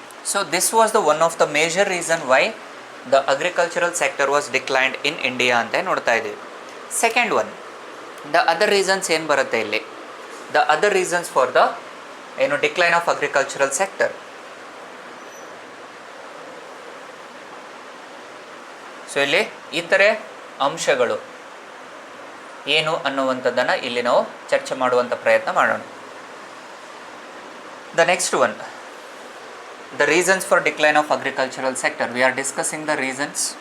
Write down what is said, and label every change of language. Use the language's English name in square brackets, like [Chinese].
[English] So this was the one of the major reason why the agricultural sector was declined in India [Kannada] ಅಂತ ನೋಡ್ತಾ ಇದ್ದೀವಿ. [English] second one, the other reasons [Kannada] ಏನು ಬರುತ್ತೆ ಇಲ್ಲಿ, [English] The other reasons for the decline of agricultural sector. [Kannada] So ಇಲ್ಲಿ ಇತರೆ ಅಂಶಗಳು ಏನು ಅನ್ನುವಂಥದ್ದನ್ನು ಇಲ್ಲಿ ನಾವು ಚರ್ಚೆ ಮಾಡುವಂಥ ಪ್ರಯತ್ನ ಮಾಡೋಣ. [English] The next one, the reasons for decline of agricultural sector. We are discussing the reasons.